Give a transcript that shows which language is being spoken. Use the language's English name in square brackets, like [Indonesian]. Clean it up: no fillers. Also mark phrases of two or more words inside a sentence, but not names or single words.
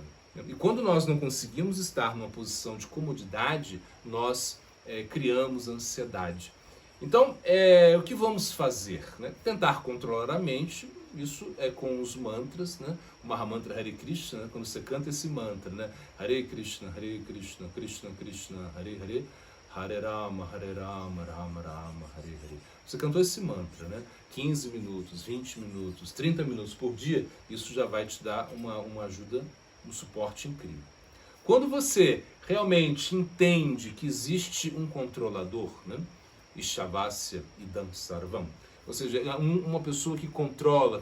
[Portuguese] E quando nós não conseguimos estar numa posição de comodidade, nós criamos ansiedade. Então, o que vamos fazer? Né? Tentar controlar a mente, isso é com os mantras, né? O Mahamantra Hare Krishna, né? Quando você canta esse mantra, né? [Sanskrit] हरे कृष्ण, कृष्ण कृष्ण, हरे हरे, हरे राम, राम राम, हरे हरे. [Portuguese] Você cantou esse mantra, né? 15 minutos, 20 minutos, 30 minutos por dia, isso já vai te dar uma ajuda, um suporte incrível. Quando você realmente entende que existe um controlador, né? [Sanskrit] ईशावास्य इदं सर्वम्, [Portuguese] ou seja, uma pessoa que controla.